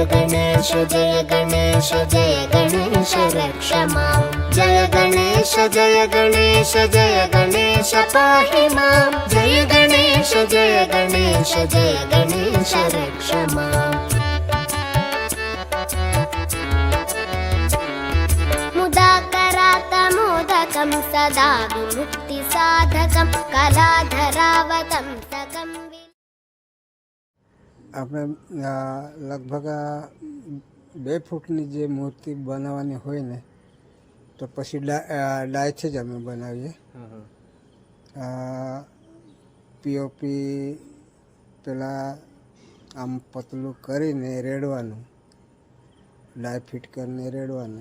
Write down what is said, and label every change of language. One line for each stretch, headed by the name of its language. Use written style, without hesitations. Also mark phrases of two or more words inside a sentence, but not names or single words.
Sanskrit: गणेश जय गणेश जय गणेश रक्ष मां जय गणेश जय गणेश जय गणेश पाहि मां जय गणेश जय गणेश जय गणेश रक्ष मां मुदाकरातमोदकं सदा विमुक्तिसाधकं कलाधरावतं सकं
Gujarati: આપણે લગભગ 2 ફૂટની જે મૂર્તિ બનાવવાની હોય ને તો પછી ડાયથી જ અમે બનાવીએ. પીઓપી પેલા આમ પતલું કરીને રેડવાનું, ડાય ફિટ કરીને રેડવાનું.